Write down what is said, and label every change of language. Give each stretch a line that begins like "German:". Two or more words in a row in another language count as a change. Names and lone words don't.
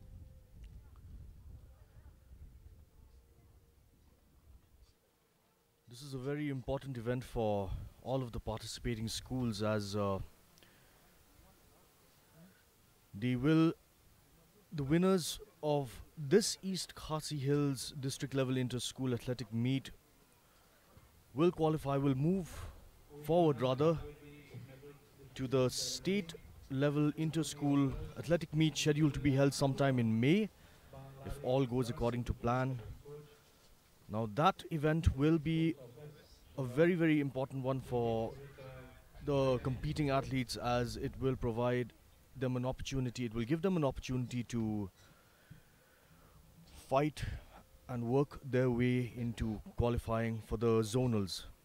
English: This is a very important event for all of the participating schools, as the winners of this East Khasi Hills district level inter-school athletic meet will move forward rather to the state level inter-school athletic meet scheduled to be held sometime in May, if all goes according to plan. Now that event will be a very, very important one for the competing athletes, as it will provide them an opportunity, it will give them an opportunity to fight and work their way into qualifying for the zonals.